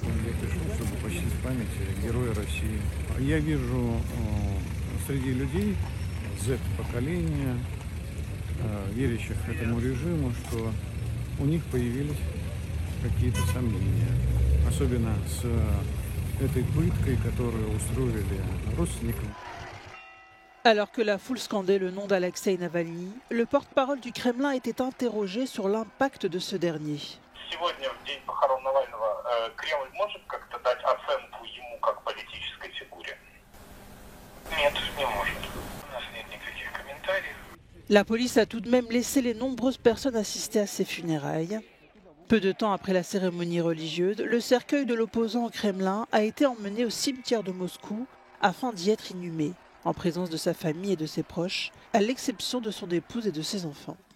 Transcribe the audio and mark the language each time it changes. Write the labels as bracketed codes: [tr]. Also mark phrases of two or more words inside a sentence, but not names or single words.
[ru] Я пришел, чтобы почтить память героя России. Я вижу среди людей Z-поколения, верящих этому режиму, что у них появились какие-то сомнения. Особенно с этой пыткой, которую устроили родственникам. [fr] Alors que la foule scandait le nom d'Alexeï Navalny, le porte-parole du Kremlin était interrogé sur l'impact de ce dernier. [ru] Сегодня, в день похорон Навального, Кремль может как-то дать оценку ему как политической фигуре? Нет, не может. У нас нет никаких комментариев. [fr] La police a tout de même laissé les nombreuses personnes assister à ses funérailles. Peu de temps après la cérémonie religieuse, le cercueil de l'opposant au Kremlin a été emmené au cimetière de Moscou afin d'y être inhumé, en présence de sa famille et de ses proches, à l'exception de son épouse et de ses enfants.